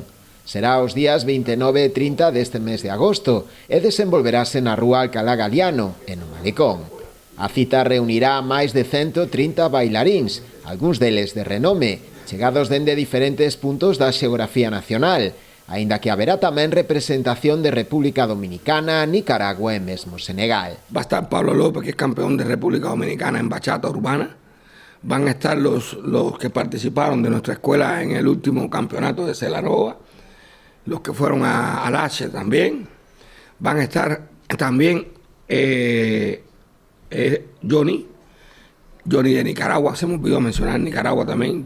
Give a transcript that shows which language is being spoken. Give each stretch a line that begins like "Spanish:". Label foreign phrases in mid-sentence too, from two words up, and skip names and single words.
Galician: Será os días 29 e 30 deste mes de agosto e desenvolverase na Rúa Alcalá Galiano e no Malecón. A cita reunirá máis de 130 bailaríns, algúns deles de renome, chegados dende diferentes puntos da xeografía nacional, aínda que haberá tamén representación de República Dominicana, Nicaragua e mesmo Senegal.
Spanish: Va a estar Pablo López, que es campeón de República Dominicana en bachata urbana. Van a estar los que participaron de nuestra escuela en el último campeonato de Celarova, los que fueron al H también. Van a estar también Johnny de Nicaragua, se me olvidó mencionar Nicaragua también.